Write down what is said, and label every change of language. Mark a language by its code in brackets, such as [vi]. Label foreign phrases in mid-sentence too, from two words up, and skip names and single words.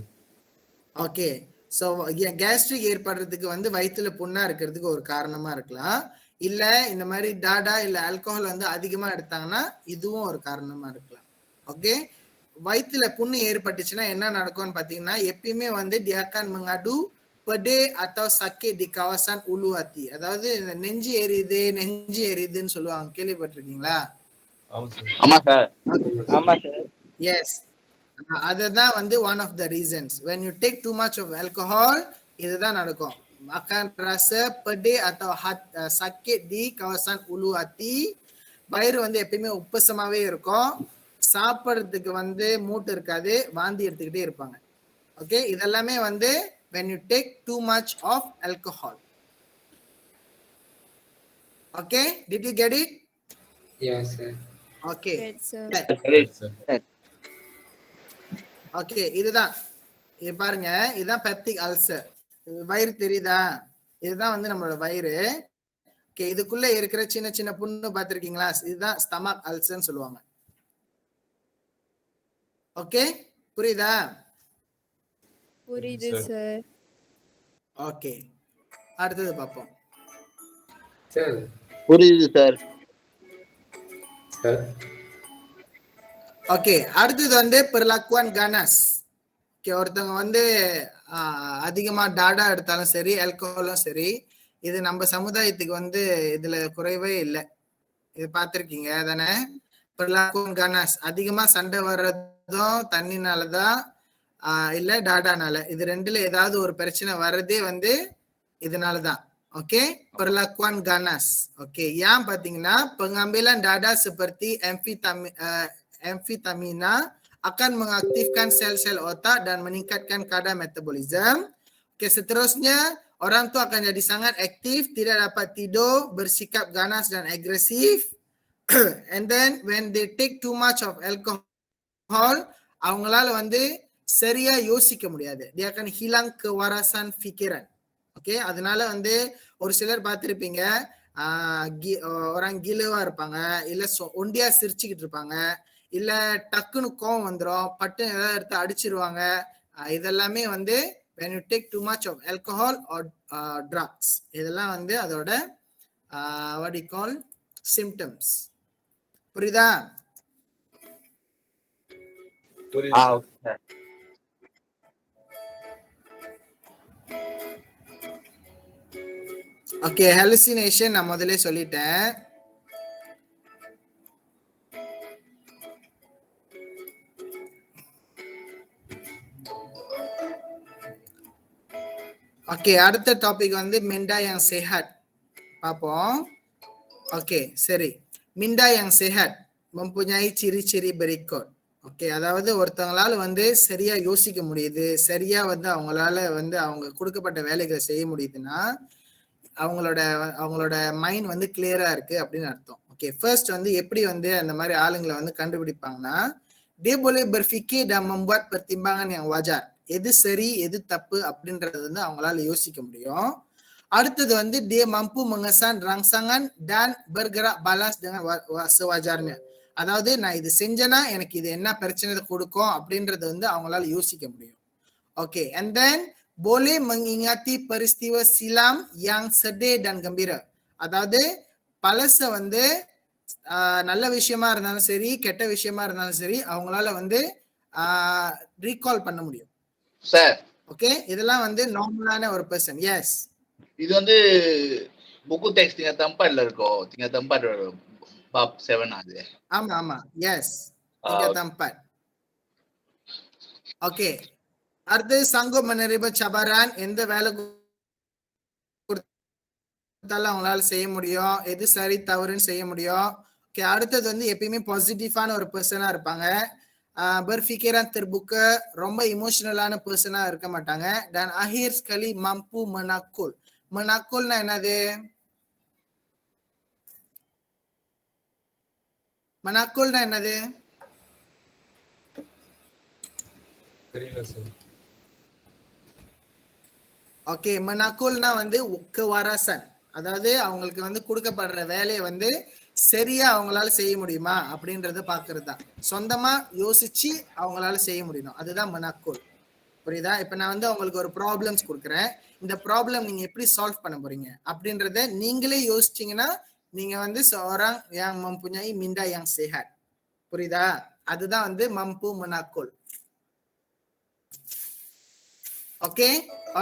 [ta] ஓகே, ஸோ கேஸ்ட்ரிக் ஏற்படுறதுக்கு வந்து வயிற்றுல புண்ணா இருக்கிறதுக்கு ஒரு காரணமா இருக்கலாம். இல்ல இந்த மாதிரி டாடா இல்ல ஆல்கஹால் வந்து அதிகமா எடுத்தாங்கன்னா இதுவும் ஒரு காரணமா இருக்கலாம். ஓகே, வயிற்றுல புண்ணு ஏற்பட்டுச்சுன்னா என்ன நடக்கும்னு பாத்தீங்கன்னா, எப்பயுமே வந்து [ms] dia akan mengadu pedih atau sakit di kawasan ulu hati. [ta] அதாவது நெஞ்சு எரியுதுன்னு சொல்லுவாங்க, கேள்விப்பட்டிருக்கீங்களா? ஆமா சார். ஆமா சார். ஆமா சார். [en] எஸ், [ta] அதுதான் வந்து [en] one of the reasons. When you take too much of alcohol, [ta] இதுதான் நடக்கும். [ms] Akan rasa pedih atau sakit di kawasan ulu hati. [ta] வயிறு வந்து எப்பயுமே உப்பசமாவே இருக்கும், சாப்பிட்றதுக்கு வந்து மூட்டு இருக்காது, வாந்தி எடுத்துக்கிட்டே இருப்பாங்க. ஓகே, இதெல்லாமே வந்து [en] when you take too much of alcohol. Okay, did you get it? Yeah, sir. Okay. Right, sir. [ta] ஓகே, இதுதான். இது பாருங்க, இதுதான் பெப்டிக் அல்சர். வயிறு தெரியுதா? இதுதான் வந்து நம்மளோட வயிறு. ஓகே, இதுக்குள்ள இருக்கிற சின்ன சின்ன புண்ணு பார்த்திருக்கீங்களா? இதுதான் ஸ்டமக் அல்சர்னு சொல்லுவாங்க. ஓகே, புரியுதா? புரியுது சார். ஓகே, அடுத்தது பார்ப்போம். Sir. புரியுது சார். Sir. ஓகே, அடுத்தது வந்து [ms] perlakuan ganas. [ta] ஓகே, ஒருத்தவங்க வந்து அதிகமா டாடா எடுத்தாலும் சரி, ஆல்கஹாலும் சரி, இது நம்ம சமுதாயத்துக்கு வந்து இதுல குறைவே இல்லை. இது பார்த்திருக்கீங்க தானே? [ms] perlakuan ganas, [ta] அதிகமா சண்டை வர்றதும் தண்ணினாலதான் இல்ல டாடானால, இது ரெண்டுல ஏதாவது ஒரு பிரச்சனை வர்றதே வந்து இதனாலதான். ஓகே, [ms] perlakuan ganas. [ta] ஓகே, ஏன் பாத்தீங்கன்னா [ms] pengambilan dada seperti amfetamina akan mengaktifkan sel-sel otak dan meningkatkan kadar metabolism. Oke, seterusnya orang tu akan jadi sangat aktif, tidak dapat tidur, bersikap ganas dan agresif. [en] And then when they take too much of alcohol, [ta] அவங்களால வந்து சரியா யோசிக்க முடியாது. [ms] Dia akan hilang kewarasan fikiran. [ta] ஓகே, அதனால வந்து ஒரு சிலர் பார்த்திருப்பீங்க, [ms] orang gila [ta] இருப்பாங்க, இல்ல ஒண்டியா சிரிச்சுக்கிட்டு இருப்பாங்க, இல்ல டக்குன்னு கோவம் வந்துடும், பட்டு ஏதாவது எடுத்து அடிச்சிருவாங்க. இதெல்லாமே வந்து [en] when you take too much of alcohol or drugs, [ta] இதெல்லாம் வந்து அதோட [en] what do you call symptoms. [ta] புரியுதா? புரியுது. ஓகே, ஹாலுசினேஷன் நான் முதல்ல சொல்லிட்டேன். ஓகே, அடுத்த டாபிக் வந்து [ms] minda yang sehat [ta] பார்ப்போம். ஓகே, சரி. [ms] மிண்டா yang sehat mempunyai ciri-ciri berikut. [ta] ஓகே, அதாவது ஒருத்தவங்களால வந்து சரியா யோசிக்க முடியுது, சரியா வந்து அவங்களால வந்து அவங்க கொடுக்கப்பட்ட வேலைகளை செய்ய முடியுதுன்னா அவங்களோட மைண்ட் வந்து கிளியரா இருக்கு அப்படின்னு அர்த்தம். ஓகே, ஃபர்ஸ்ட் வந்து எப்படி வந்து அந்த மாதிரி ஆளுங்களை வந்து கண்டுபிடிப்பாங்கன்னா, [ms] dia boleh berfikir dan membuat pertimbangan yang wajar. [ta] எது சரி எது தப்பு அப்படின்றது வந்து அவங்களால யோசிக்க முடியும். அடுத்தது வந்து [ms] dia mampu mengesan rangsangan dan bergerak balas dengan sewajarnya. [ta] அதாவது நான் இது செஞ்சேன்னா எனக்கு இது என்ன பிரச்சனை கொடுக்கும் அப்படின்றது வந்து அவங்களால யோசிக்க முடியும். ஓகே, [en] and then [ms] boleh mengingati peristiwa silam yang sedih dan gembira. [ta] அதாவது பழச வந்து நல்ல விஷயமா இருந்தாலும் சரி, கெட்ட விஷயமா இருந்தாலும் சரி, அவங்களால வந்து ரீகால் பண்ண முடியும். சார், ஓகே, இதெல்லாம் வந்து நார்மலான ஒரு பர்சன். எஸ், இது வந்து [ms] buku teks tinggal tempat lah kau, tinggal tempat bab 7 ada. [ta] ஆமா ஆமா, எஸ், [ms] tinggal tempat. [ta] ஓகே, அடுத்து [ms] sanggup menerima cabaran, [ta] எந்த வேலை கொடுத்தாலும் அவங்களால செய்ய முடியும், எது சரி தவறுன்னு செய்ய முடியும். ஓகே, அடுத்தது வந்து எப்பயுமே பாசிட்டிவான ஒரு பர்சனா இருப்பாங்க, [ms] berfikiran terbuka, [ta] ரொம்ப இமோஷனலான பர்சனா இருக்க மாட்டாங்க. [ms] dan akhir sekali mampu menakul. [ta] menakulனா என்னது? menakulனா என்னது? தெரியல சார். ஓகே, menakulனா வந்து கெவாராசன், அதாவது அவங்களுக்கு வந்து கொடுக்கப்படுற வேலையை வந்து சரியா அவங்களால செய்ய முடியுமா அப்படின்றத பாக்குறது தான். சொந்தமா யோசிச்சு அவங்களால செய்ய முடியும், அதுதான் மனாக்கோல். புரியுதா? இப்ப நான் வந்து உங்களுக்கு ஒரு ப்ராப்ளம்ஸ் கொடுக்குறேன், இந்த ப்ராப்ளம் நீங்க எப்படி சால்வ் பண்ண போறீங்க அப்படின்றத நீங்களே யோசிச்சீங்கன்னா நீங்க வந்து [ms] seorang yang mempunyai minda yang sehat. [ta] புரியுதா? அதுதான் வந்து [ms] mampu menakul. [ta] ஓகே.